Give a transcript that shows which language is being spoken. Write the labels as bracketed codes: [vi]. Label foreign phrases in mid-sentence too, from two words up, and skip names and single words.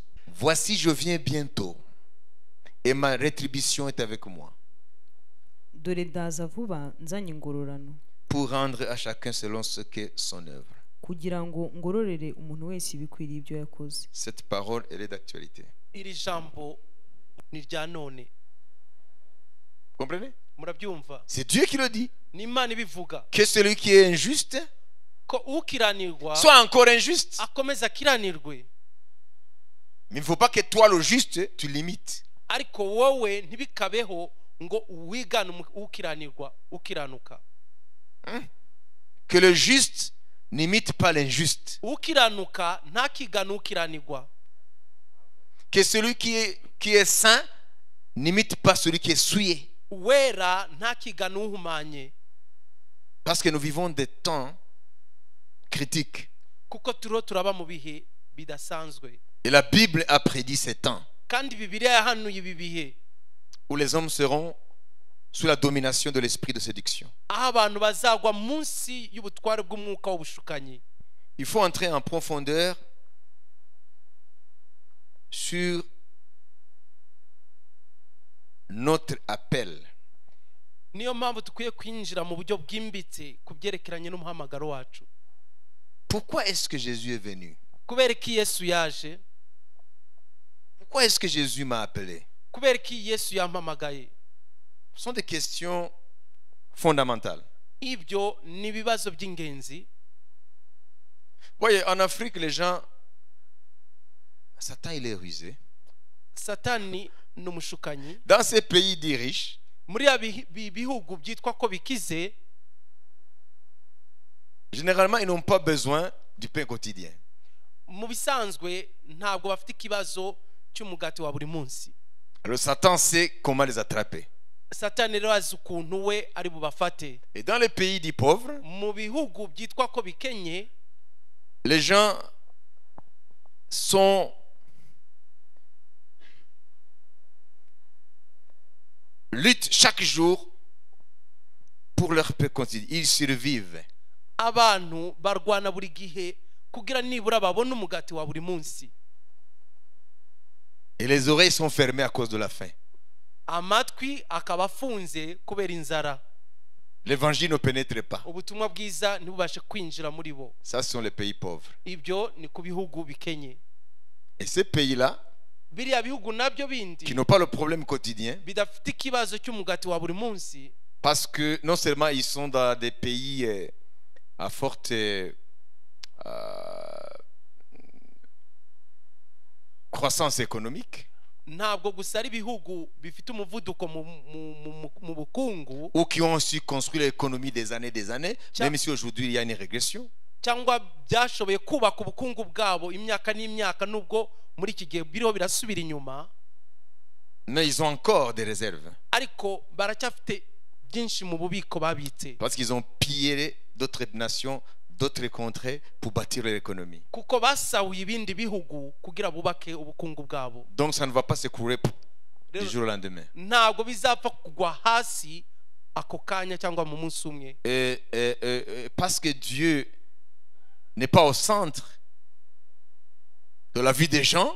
[fr] Voici, je viens bientôt, et ma rétribution est avec moi, pour rendre à chacun selon ce qu'est son œuvre. Cette parole, elle est d'actualité. [rw] Iri jambo ni rya none. [fr] Comprenez? [rw] Murabyumva? [fr] C'est Dieu qui le dit. [rw] Ni Imana ibivuga. [fr] Que celui qui est injuste [rw] ko ukiranirwa [fr] soit encore injuste. [rw] akomeza kiranirwe. [fr] Mais il ne faut pas que toi, le juste, tu limites. [rw] ariko wowe ntibikabeho ngo wigane ukiranuka. [fr] Que le juste n'imite pas l'injuste. [rw] Ukiranuka ntakigane ukiranirwa. [fr] Que celui qui est saint n'imite pas celui qui est souillé. [rw] Wera ntakigane uhumanye. [fr] Parce que nous vivons des temps critiques. [rw] Kuko turaba mu bihe bidasanzwe. [fr] Et la Bible a prédit ces temps [rw] Kandi Bibiliya yahanuye ibi bihe [fr] où les hommes seront sous la domination de l'esprit de séduction. [rw] aho abantu bazagwa munsi y'ubutware bw'umwuka w'ubushukanyi. [fr] Il faut entrer en profondeur sur notre appel. [rw] Niyo mpamvu tukwiye kwinjira mu buryo bwimbitse ku byerekeranye n'umuhamagaro wacu. [fr] Pourquoi est-ce que Jésus est venu? [rw] Kubera ki Yesu yaje? [fr] Pourquoi est-ce que Jésus m'a appelé? [rw] Kubera ki Yesu yampamagaye? [fr] Ce sont des questions fondamentales. [rw] Ibyo ni ibibazo by'ingenzi. [fr] Voyez, en Afrique, les gens... Satan, il est rusé. [rw] Satani ni umushukanyi. [fr] Dans ces pays dits riches, [rw] Muri bihugu byitwa ko bikize, [fr] généralement, ils n'ont pas besoin du pain quotidien. [rw] mu bisanzwe ntabwo bafite ikibazo cy'umugati wa buri munsi. [fr] Alors Satan sait comment les attraper. [rw] Satani rero azi ukuntu we ari bubafate. [fr] Et dans les pays dits pauvres, [rw] Mu bihugu byitwa ko bikenye, [fr] les gens sont luttent chaque jour pour leur pain quotidien. Ils survivent. [rw] abantu barwana buri gihe kugira nibura babone umugati wa buri munsi. [fr] Et les oreilles sont fermées à cause de la faim. [rw] Amatwi akaba afunze kubera inzara. [fr] L'évangile ne pénètre pas. [rw] Ubutumwa bwiza ntibubashe kwinjira muri bo. [fr] Ça, ce sont les pays pauvres. [rw] Ibyo ni ku bihugu bikenye. [fr] Et ces pays-là, [rw] Biriya bihugu nabyo [fr] qui [rw] bindi [fr] n'ont pas le problème quotidien, [rw] bidafite ikibazo cy'umugati wa buri munsi, [fr] parce que non seulement ils sont dans des pays à forte croissance économique, [rw] ntabwo gusa ari ibihugu bifite umuvuduko mu bukungu, [fr] ou qui ont su construire l'économie des années, même si aujourd'hui il y a une régression, [rw] cyangwa byashoboye kubaka ubukungu bwabo imyaka n'imyaka, nubwo muri iki gihe biriho birasubira inyuma, [fr] mais ils ont encore des réserves. [rw] ariko baracyafite byinshi mu bubiko babitse, [fr] Parce qu'ils ont pillé d'autres nations, d'autres contrées pour bâtir leur économie. [rw] kuko basahuye ibindi bihugu kugira bubake ubukungu bwabo. [fr] Donc ça ne va pas s'écrouler du jour au lendemain. [rw] Ntabwo bizapfa kugwa hasi ako kanya cyangwa mu munsi umwe. [fr] Parce que Dieu n'est pas au centre de la vie des gens,